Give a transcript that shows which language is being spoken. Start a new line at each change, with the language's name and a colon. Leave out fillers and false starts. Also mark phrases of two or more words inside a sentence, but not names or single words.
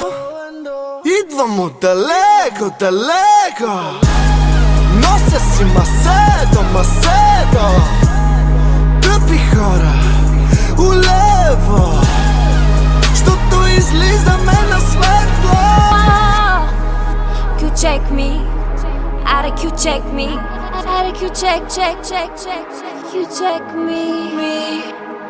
Bulgarian: Идвам отдалеко, далеко, нося си масето, масето. Тъпи хора, улево, щото излизаме на светло.
English: You check me, you check me, you check, check, check, check, you check me.